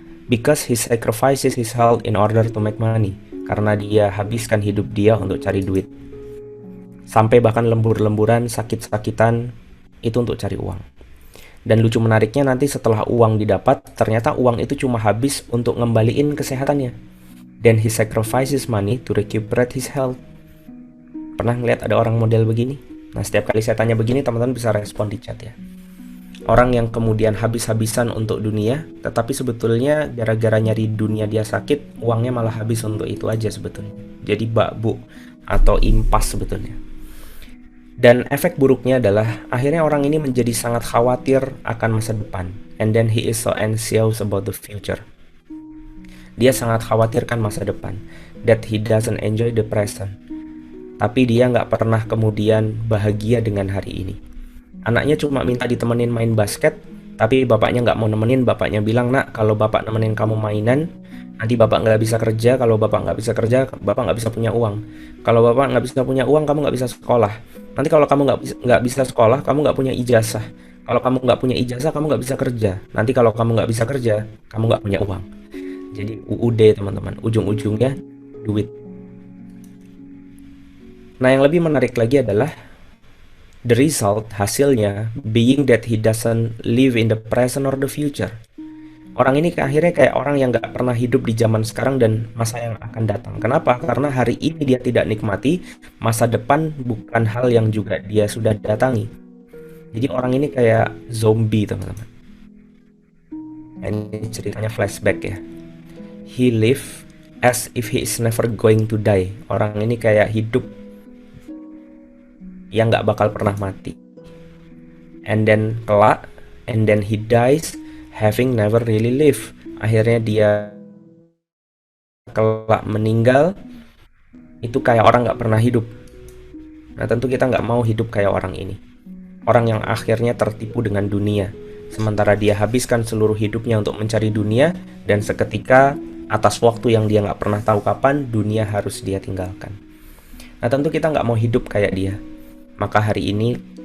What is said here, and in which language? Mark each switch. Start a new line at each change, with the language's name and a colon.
English: Because he sacrifices his health in order to make money.
Indonesian: Karena dia habiskan hidup dia untuk cari duit. Sampai bahkan lembur-lemburan, sakit-sakitan, itu untuk cari uang. Dan lucu menariknya, nanti setelah uang didapat, ternyata uang itu cuma habis untuk ngembaliin kesehatannya.
English: Then he sacrifices money to recuperate his health.
Indonesian: Pernah ngeliat ada orang model begini? Nah, setiap kali saya tanya begini, teman-teman bisa respon di chat ya. Orang yang kemudian habis-habisan untuk dunia, tetapi sebetulnya gara-gara nyari dunia dia sakit, uangnya malah habis untuk itu aja sebetulnya. Jadi bakbuk atau impas sebetulnya. Dan efek buruknya adalah akhirnya orang ini menjadi sangat khawatir akan masa depan.
English: And then he is so anxious about the future.
Indonesian: Dia sangat khawatirkan masa depan.
English: That he doesn't enjoy the present.
Indonesian: Tapi dia nggak pernah kemudian bahagia dengan hari ini. Anaknya cuma minta ditemenin main basket, tapi bapaknya nggak mau nemenin. Bapaknya bilang, "Nak, kalau bapak nemenin kamu mainan, nanti bapak nggak bisa kerja. Kalau bapak nggak bisa kerja, bapak nggak bisa punya uang. Kalau bapak nggak bisa punya uang, kamu nggak bisa sekolah. Nanti kalau kamu nggak bisa sekolah, kamu nggak punya ijazah. Kalau kamu nggak punya ijazah, kamu nggak bisa kerja. Nanti kalau kamu nggak bisa kerja, kamu nggak punya uang." Jadi UUD teman-teman, ujung-ujungnya duit. Nah, yang lebih menarik lagi adalah
English: the result, hasilnya, being that he doesn't live in the present or the future.
Indonesian: Orang ini akhirnya kayak orang yang gak pernah hidup di zaman sekarang dan masa yang akan datang. Kenapa? Karena hari ini dia tidak nikmati, masa depan bukan hal yang juga dia sudah datangi. Jadi orang ini kayak zombie teman-teman. Ini ceritanya flashback ya.
English: He live as if he is never going to die.
Indonesian: Orang ini kayak hidup yang gak bakal pernah mati.
English: And then kelak, and then he dies having never really lived.
Indonesian: Akhirnya dia kelak meninggal, itu kayak orang gak pernah hidup. Nah, tentu kita gak mau hidup kayak orang ini. Orang yang akhirnya tertipu dengan dunia, sementara dia habiskan seluruh hidupnya untuk mencari dunia, dan seketika atas waktu yang dia gak pernah tahu kapan, dunia harus dia tinggalkan. Nah, tentu kita gak mau hidup kayak dia. Maka hari ini